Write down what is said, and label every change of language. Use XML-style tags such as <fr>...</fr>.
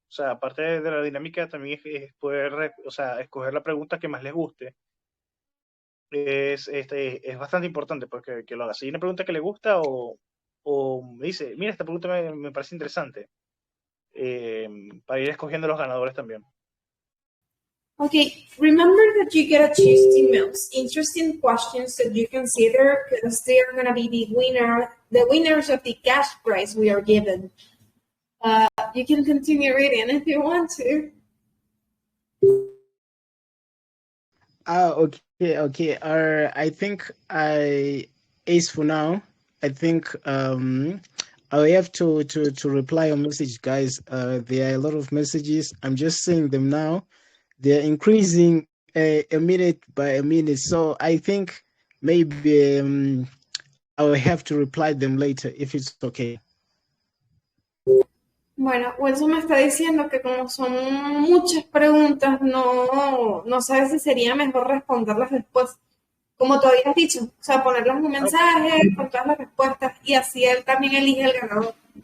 <es>O sea, aparte de la dinámica, también es poder, o sea, escoger la pregunta que más les guste. Es bastante importante porque que lo haga. Si hay una pregunta que le gusta o me dice, mira, esta pregunta me parece interesante, para ir escogiendo los ganadores también.</es> <en>Okay, remember that you gotta choose the most interesting questions that you consider, because they are gonna be the winners of the cash prize we are given. You can continue reading if you want to. Okay. I think is for now. I think I have to reply on message, guys. There are a lot of messages. I'm just seeing them now. They're increasing a minute by a minute. So I think maybe I will have to reply them later if it's okay.</en> <es>Bueno, Wilson me está diciendo que como son muchas preguntas, no sabe si sería mejor responderlas después, como tú habías dicho, o sea, ponerles un mensaje con todas las respuestas, y así él también elige el ganador.</es>